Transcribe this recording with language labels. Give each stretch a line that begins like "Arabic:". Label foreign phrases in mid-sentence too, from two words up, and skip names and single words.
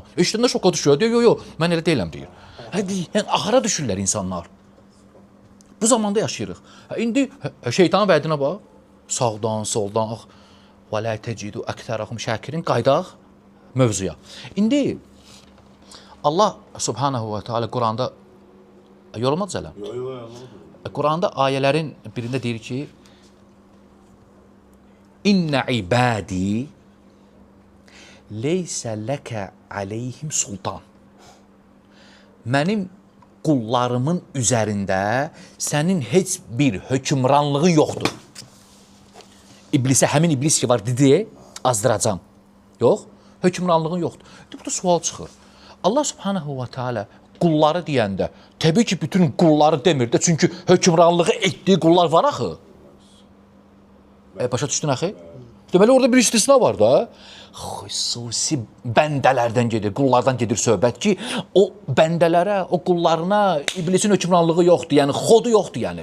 Azerbaijani: Eşidəndə şoka düşüyor, deyir, yox, mən elə deyiləm, deyir. Yəni, axara düşürlər insanlar. Bu zamanda yaşayırıq. İndi şeytanın vədinə bax, sağdan, soldan,
Arabic: ولا تجد أكثرهم شاكرين,
Azerbaijani: qaydaq mövzuya. İndi
Arabic: الله سبحانه وتعالى
Azerbaijani: Quranda, yorulmadı zələm? Quranda ayələrin birində deyir ki,
Arabic: إن عبادي ليس لك عليهم سلطان.
Azerbaijani: Mənim qullarımın üzərində sənin heç bir hökmranlığı yoxdur. İblisə, həmin iblis ki var, dedi, azdıracam. Yox, hökmranlığın yoxdur. Burada sual çıxır.
Arabic: الله سبحانه وتعالى
Azerbaijani: qulları deyəndə, təbii ki, bütün qulları demir də, çünki hökmranlığı etdiyi qullar var axı. Başa düşdün axı? Deməli, orada bir istisna var da. Xüsusi bəndələrdən gedir, qullardan gedir söhbət ki, o bəndələrə, o qullarına iblisin hökmranlığı yoxdur, yəni xodu yoxdur, yəni.